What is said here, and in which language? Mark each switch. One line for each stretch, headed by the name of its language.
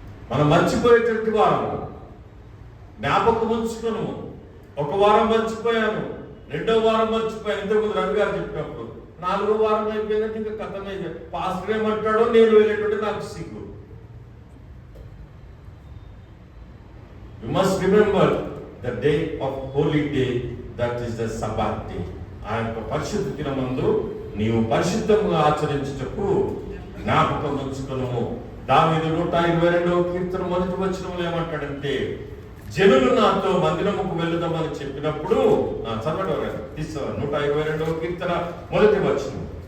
Telugu: మనం మర్చిపోయేటటువంటి వారము. జ్ఞాపకం ఉంచుకును. ఒక వారం మర్చిపోయాను, 2వ వారం మర్చిపోయాను. ఇంతకుముందు రవి గారు చెప్పినప్పుడు 4వ వారం అయిపోయిందంటే ఇంకా కథమే. పాస్టర్ ఏమంటాడో నేను వెళ్ళేటువంటి నాకు సిగ్గు.
English: You must remember the day of holy day, that is the Sabbath day.
Telugu: ఆ యొక్క పరిశుద్ధ దినమందు నీవు పరిశుద్ధముగా ఆచరించుటకు జ్ఞాపకం ఉంచుకును. దావీదు 122వ కీర్తన 1వ వచనంలో ఏమంటాడంటే, జనులు నాతో మందిరముకు వెళ్దామని చెప్పినప్పుడు, చదవడం 122వ కీర్తన 1వ వచనం.